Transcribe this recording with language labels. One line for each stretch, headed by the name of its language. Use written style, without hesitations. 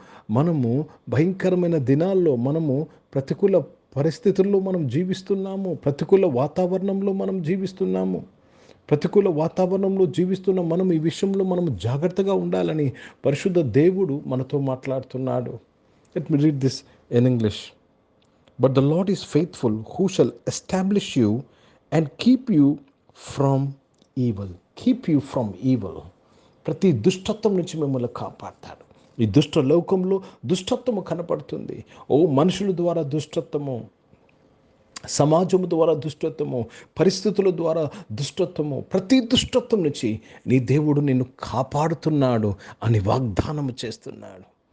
Telugu: మనము భయంకరమైన దినాల్లో, మనము ప్రతికూల పరిస్థితుల్లో మనం జీవిస్తున్నాము. ప్రతికూల వాతావరణంలో మనం జీవిస్తున్నాము. ప్రతికూల వాతావరణంలో జీవిస్తున్న మనం ఈ విషయంలో మనం జాగ్రత్తగా ఉండాలని పరిశుద్ధ దేవుడు మనతో మాట్లాడుతున్నాడు.
English: Let me read this in English. But the Lord is faithful, who shall establish you and keep you from evil. Keep you from evil.
Telugu: ప్రతి దుష్టత్వం నుంచి మిమ్మల్ని కాపాడతాడు. ఈ దుష్ట లోకంలో దుష్టత్వము కనపడుతుంది. మనుషుల ద్వారా దుష్టత్వము, సమాజము ద్వారా దుష్టత్వము, పరిస్థితుల ద్వారా దుష్టత్వము, ప్రతి దుష్టత్వం నుంచి నీ దేవుడు నిన్ను కాపాడుతున్నాడు అని వాగ్దానము చేస్తున్నాడు.